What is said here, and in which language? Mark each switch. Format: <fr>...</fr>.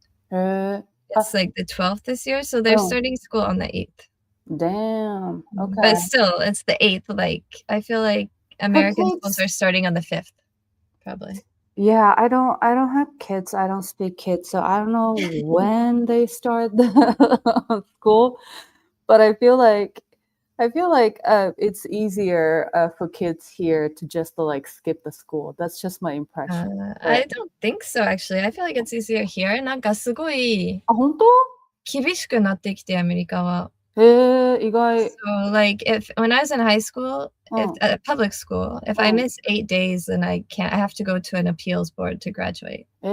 <en>It's like the 12th this year, so they're starting school on the 8th. Damn. Okay. But still, it's the 8th. Like, I feel like American schools are starting on the 5th, probably. Yeah, I don't have kids. I don't speak kids, so I don't know when they start the school. But I feel like it's easier for kids here to just like skip the school. That's just my impression. I don't think so, actually. I feel like it's easier here.</en> <ja>なんかすごい本当？厳しくなってきて、アメリカは。意外。</ja> <en>So, like, when I was in high school, at public school, if I miss 8 days, then I have to go to an appeals board to graduate.</en>